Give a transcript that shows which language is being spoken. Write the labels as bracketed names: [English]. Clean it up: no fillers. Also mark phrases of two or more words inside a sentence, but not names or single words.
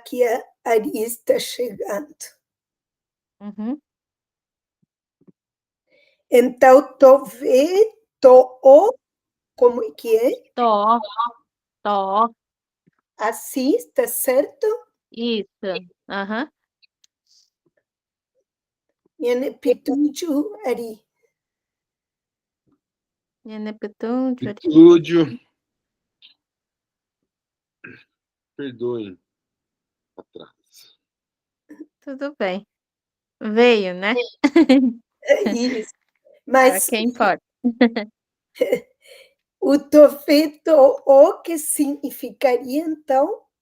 [Portuguese] aqui Ari está chegando. Uhum. Então, tove, to, como é que é? Tó, tó. Assim, está certo? Isso. Aham. [Guarani] Nhane pituju, Ari. Yenepetúndio. [Portuguese] Estúdio. Perdoem atrás. Tudo bem. Veio, né? Isso. É Mas quem importa. o tove, to, que significaria, então?